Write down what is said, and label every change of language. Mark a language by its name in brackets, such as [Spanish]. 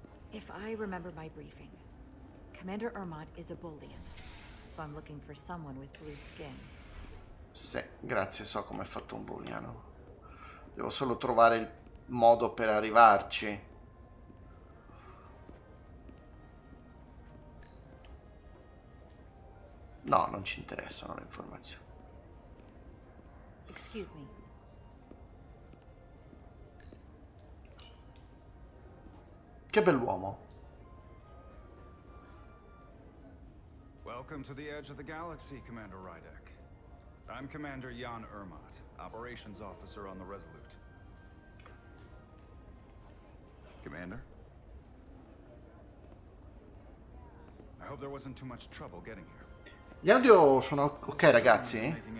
[English] If I remember my briefing, Commander Ermot is a Bolian, so I'm looking for someone with blue skin. [Italian] Sì, grazie, so come è fatto un booleano. Devo solo trovare il modo per arrivarci. No, non ci interessano le informazioni. [English] Excuse me. [Italian] Che bell'uomo. [English] Welcome to the edge of the galaxy, Commander Rydek. I'm Commander Jan Ermot, Operations Officer on the Resolute. Commander? I hope there wasn't too much trouble getting here. [Italian] Gli audio sono ok, ragazzi?